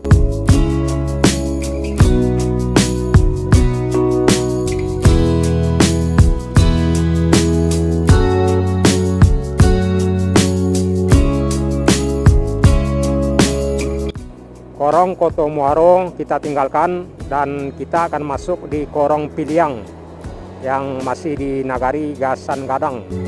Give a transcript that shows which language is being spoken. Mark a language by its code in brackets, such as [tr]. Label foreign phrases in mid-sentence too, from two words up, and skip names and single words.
[id] Korong Koto Muaro kita tinggalkan dan kita akan masuk di Korong Piliang yang masih di Nagari Gasan Gadang.